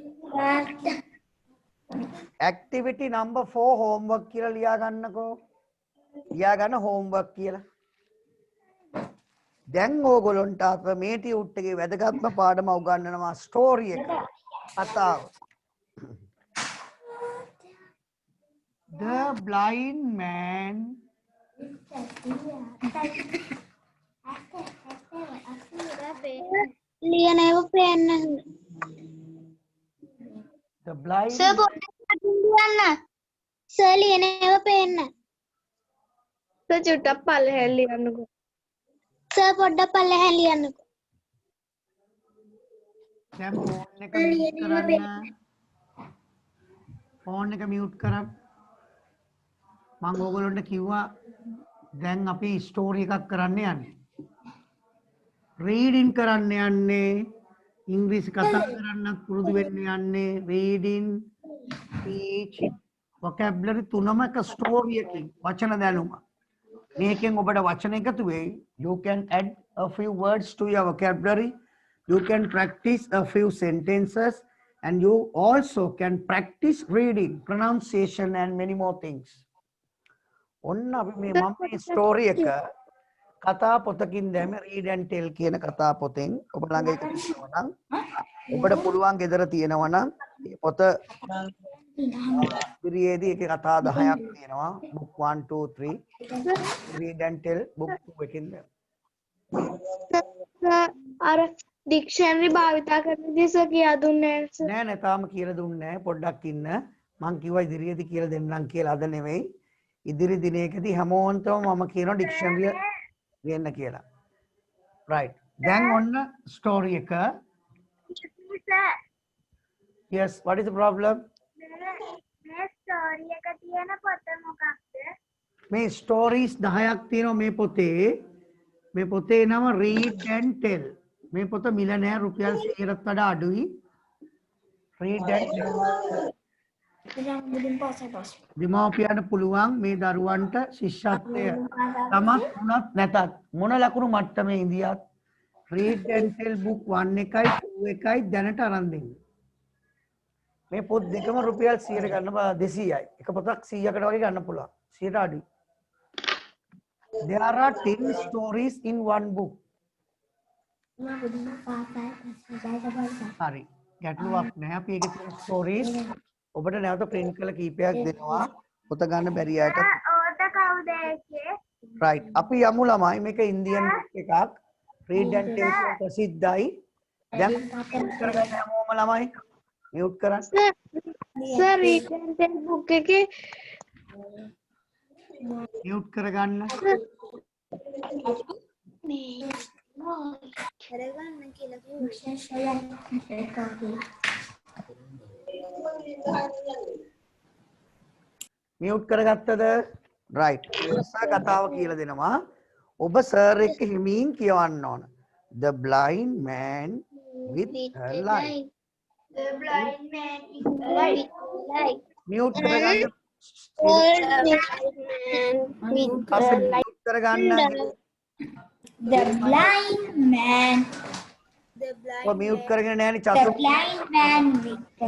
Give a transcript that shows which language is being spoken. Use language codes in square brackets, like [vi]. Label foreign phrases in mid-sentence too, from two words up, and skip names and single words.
[en] activity number 4 homework [si] කියලා ලියා ගන්නකෝ. ලියා ගන්න homework කියලා. දැන් ඕගොල්ලන්ට අප මේ ටියුට් එකේ වැදගත්ම පාඩම උගන්වනවා ස්ටෝරි එක. කතාව. [en] The blind man [si] ලියනව පේන්න. [en] the blind [si] සර් පොඩ්ඩක් ලියන්න. සර් ලියනව පේන්න. චුට්ටක් පල්ලෙහාට ලියන්නකෝ. සර් පොඩ්ඩක් පල්ලෙහාට ලියන්නකෝ. දැන් ෆෝන් එක මියුට් කරන්න. ෆෝන් එක මියුට් කරන්න. මම ඕගොල්ලන්ට කිව්වා දැන් අපි ස්ටෝරි එකක් කරන්න යන්නේ. රීඩින් කරන්න යන්නේ. ඉංග්‍රීසි කතා කරන්නත් පුරුදු වෙන්න යන්නේ. [en] reading, speech, vocabulary [si] තුනම එක ස්ටෝරි එකකින් වචන දැනුම. මේකෙන් ඔබට වචන එකතු වෙයි. [en] You can add a few words to your vocabulary. You can practice a few sentences and you also can practice reading, pronunciation and many more things. [si] ඔන්න අපි මේ මම මේ ස්ටෝරි එක කතා පොතකින් දැම [en] read and tell [si] කියන කතා පොතෙන් ඔබ ළඟ එක තියෙනවා නම් ඔබට පුළුවන් ගෙදර තියෙනවා නම් මේ පොත ඉරියේදී එකේ කතා 10ක් තියෙනවා [en] book 1 2 3 read and tell book [si] 2 එකකින් අර ඩික්ෂනරි භාවිතා කරන දිස කියා දුන්නේ නැහැ සර්. නෑ නෑ තාම කියලා දුන්නේ නෑ පොඩ්ඩක් ඉන්න මං කිව්වා ඉදිරියේදී කියලා දෙන්නම් කියලා අද නෙවෙයි ඉදිරි දිනයකදී හැමෝන්ටම මම කියනවා ඩික්ෂනරිය ගන්න කියලා right දැන් ඔන්න ස්ටෝරි එක [en] yes what is the problem [si] මේ ස්ටෝරි එක තියෙන පොත මොකක්ද? මේ ස්ටෝරීස් 10ක් තියෙනවා මේ පොතේ නම [en] read and tell [si] මේ පොත මිල නෑ රුපියල් 100කට වඩා අඩුයි [en] read and tell [si] දෙමාපියන්ට පුළුවන් මේ දරුවන්ට ශිෂ්‍යත්වය තමත් වුණත් නැතත් මොන ලකුණු මට්ටමේ ඉඳියත් [en] read and tell book 1 [si] එකයි 2 එකයි දැනට අරන් දෙන්න. මේ පොත් දෙකම රුපියල් 100ට ගන්න 200යි. එක පොතක් 100කට වගේ ගන්න පුළුවන්. 100ට අඩුයි. [en] There are 10 stories in one book. [si] හරි. ගැටලුවක් නැහැ. අපි ඒකේ තියෙන stories ඔබට නැවත print කරලා කීපයක් දෙනවා. පොත ගන්න බැරි අයට. ඕත කවුද ඒකේ? right. අපි යමු ළමයි මේක ඉන්දියන් එකක්. [en] read and tell [si] එක ප්‍රසිද්ධයි. දැන් කරගන්න හැමෝම ළමයි mute කරන්න. සර් [en] read and tell book [si] එකේ mute කරගන්න. කරගන්න කියලා mute කරගත්තද? right. සර් කතාව කියලා දෙනවා. ඔබ සර් එක්ක හිමින් කියවන්න ඕන. [en] The blind man with a light. The blind man with a light. [si] mute කරගන්න. [en] with [si] mute කරගන්න. [en] The blind man. [si] ඔබ mute කරගෙන නෑනේ [en] The [si] චතු. [en] blind man with the